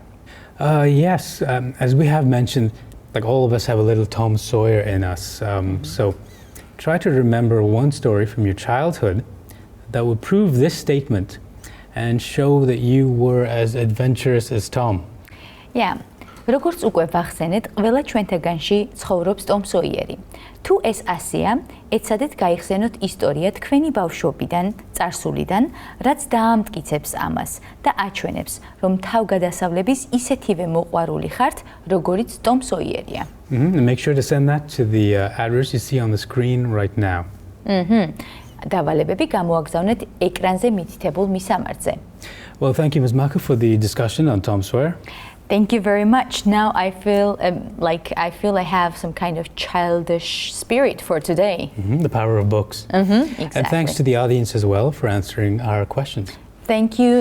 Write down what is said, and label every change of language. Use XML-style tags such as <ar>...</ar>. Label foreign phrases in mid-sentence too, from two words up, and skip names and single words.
<en>Yes, as we have mentioned, like all of us have a little Tom Sawyer in us. So try to remember one story from your childhood that would prove this statement and show that you were as adventurous as Tom. Yeah.</en> <ka>როგორც უკვე ვახსენეთ, ყველა ჩვენთაგანში ცხოვრობს ტომ სოიერი. თუ ეს ასეა, ეცადეთ გაიხსენოთ ისტორია თქვენი ბავშვობიდან, წარსულიდან, რაც დაამტკიცებს ამას და აჩვენებს, რომ თავგადასავლების ისეთივე მოყვარული ხართ, როგორიც ტომ სოიერია.</ka> <en>And make sure to send that to the address you see on the screen right now.</en> <ka>დავალებები გამოაგზავნეთ ეკრანზე მითითებულ მისამართზე.</ka> <en>Well, thank you, Ms. Maka, for the discussion on Tom Sawyer. Thank you very much. Now I feel I have some kind of childish spirit for today. The power of books. Exactly. And thanks to the audience as well for answering our questions. Thank you.</en>